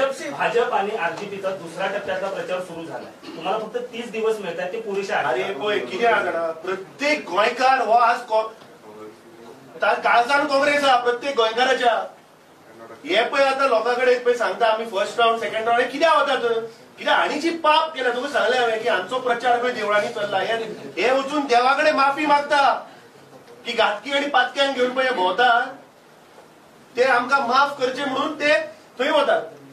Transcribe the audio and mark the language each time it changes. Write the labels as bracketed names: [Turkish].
[Marathi] भाजप आणि आरजेपीचा दुसऱ्या टप्प्याचा प्रचार सुरू झाला. तुम्हाला फक्त 30 दिवस मिळतात, ते पुरेसे आहेत. [Konkani] अरे पळय कितें आहा जाणा, प्रत्येक गोंयकार हो आज काळजान काँग्रेस आहा प्रत्येक गोंयकाराच्या. हे पळय आतां लोकांकडे पळय सांगता आमी फर्स्ट राउंड सेकंड राउंड कित्याक वतात? कित्याक हांणी जी पाप केला तुका सांगलें हांवें की हांचो प्रचार खंय देवळांनी चल्ला. हे वचून देवाकडे माफी मागता की घातकी आणि पातक्यांक घेऊन पळय भोंवता ते आमकां माफ करचे म्हणून ते थंय वतात.